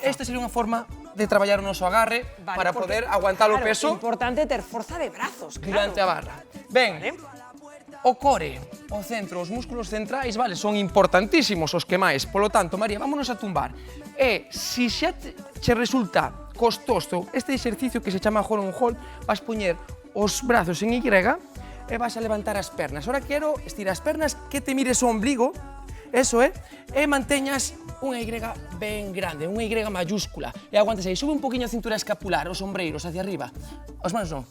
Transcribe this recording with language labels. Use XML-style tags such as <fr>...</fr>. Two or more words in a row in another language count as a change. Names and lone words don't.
<gl>esta sería unha forma de traballar o noso agarre para poder aguantar o Claro, peso é importante ter forza de brazos, claro. durante a barra. Ben, o core, o centro, os músculos centrais, vale, son importantísimos os que máis. Polo tanto, María,</gl> <es>vámonos a tumbar.</es> <gl>E, se xa che resulta costoso este exercicio que se chama</gl> <en>hold on hold,</en> <gl>vas poñer os brazos en Y e vas a levantar as pernas. Ahora quero estirar as pernas, que te mires o ombligo, eso é, e manteñas unha Y ben grande, unha Y mayúscula. E aguantas aí, sube un poquinho a cintura escapular, os ombreiros</gl> <es>hacia arriba.</es> <gl>As manos non.</gl>